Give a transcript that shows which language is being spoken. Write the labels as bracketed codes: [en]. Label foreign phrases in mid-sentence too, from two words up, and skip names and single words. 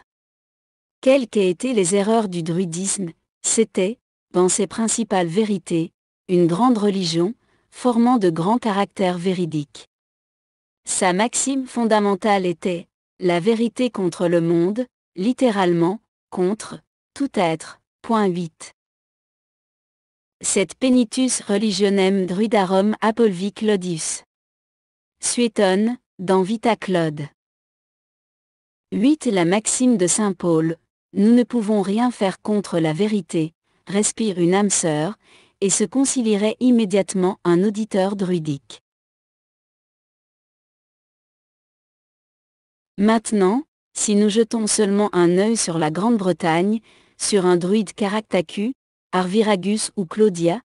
[fr] Quelles qu'aient été les erreurs du druidisme, c'était, dans ses principales vérités, une grande religion, formant de grands caractères véridiques. Sa maxime fondamentale était « la vérité contre le monde », littéralement, contre tout être. Point 8. [la] Sed penitus religionem druidarum apolvi Claudius. [fr] Suétone, dans Vita Claude. 8. La maxime de saint Paul, nous ne pouvons rien faire contre la vérité, respire une âme sœur, et se considérait immédiatement un auditeur druidique. Maintenant, si nous jetons seulement un œil sur la Grande-Bretagne, sur un druide Caractacus, Arviragus ou Claudia,